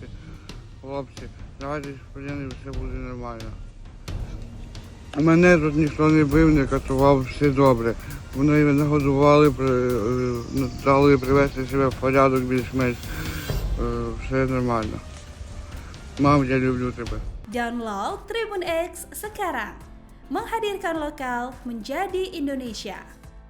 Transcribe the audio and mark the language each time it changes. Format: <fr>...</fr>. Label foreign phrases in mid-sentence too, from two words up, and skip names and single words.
<uk>Хлопці, давайте сподіваємося, все буде нормально. Мене тут ніхто не бив, не катував, все добре. Вони мене годували, дали привести себе в порядок більш-менш. Все нормально. Мам, я люблю тебе.</uk> <id>Download Tribun X sekarang, menghadirkan lokal menjadi Indonesia.</id>